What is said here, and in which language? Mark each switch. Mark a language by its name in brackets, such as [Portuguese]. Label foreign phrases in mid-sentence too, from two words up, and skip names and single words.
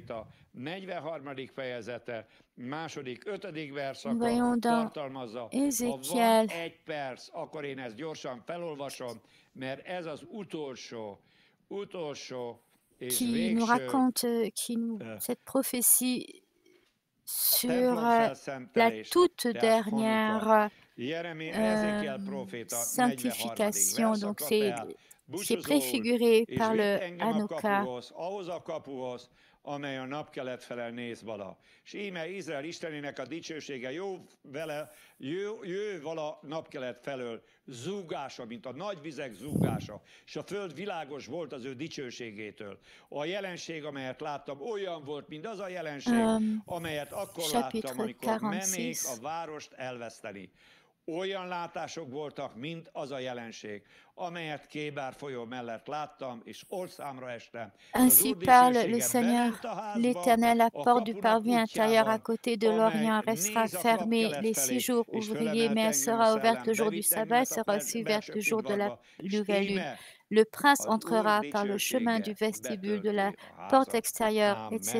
[French] Nous voyons dans Ézéchiel qui nous raconte cette prophétie sur la toute dernière sanctification. Donc, c'est préfiguré par le Hanouka. [Hungarian] Amely a napkelet felel néz vala. És íme Izrael Istenének a dicsősége jő vala napkelet felől, zúgása, mint a nagy vizek zúgása, és a föld világos volt az ő dicsőségétől. A jelenség, amelyet láttam, olyan volt, mint az a jelenség, amelyet akkor láttam, amikor mennék a várost elveszteni. Olyan látások voltak, mint az a jelenség, amelyet Kébár folyó mellett láttam, és orszámra estem. [French] Ainsi parle le Seigneur, l'Éternel, la porte du parvis intérieur à côté de l'Orient restera fermée les 6 jours ouvriers, mais elle sera ouverte le jour du sabbat, sera aussi ouverte le jour de la nouvelle lune. Le prince entrera par le chemin du vestibule, de la porte extérieure, etc.